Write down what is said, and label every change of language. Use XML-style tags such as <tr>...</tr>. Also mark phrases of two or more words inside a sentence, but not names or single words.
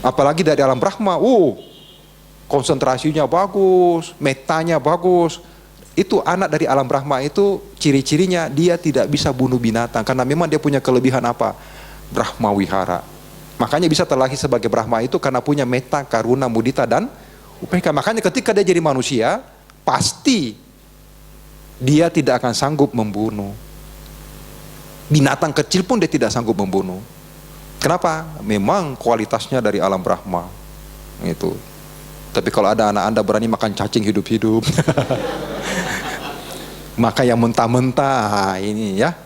<id>Apalagi dari alam Brahma. Konsentrasinya bagus. Metanya bagus. Itu anak dari alam Brahma itu ciri-cirinya dia tidak bisa bunuh binatang. Karena memang dia punya kelebihan apa?</id> <pi>Brahma wihara.</pi> <id>Makanya bisa terlahir sebagai Brahma itu karena punya</id> <pi>metta, karuna, mudita,</pi> <id>dan upeka. Makanya ketika dia jadi manusia, pasti dia tidak akan sanggup membunuh. Binatang kecil pun dia tidak sanggup membunuh. Kenapa? Memang kualitasnya dari alam Brahma. Itu. Tapi kalau ada anak Anda berani makan cacing hidup-hidup, maka yang mentah-mentah ini ya.</id>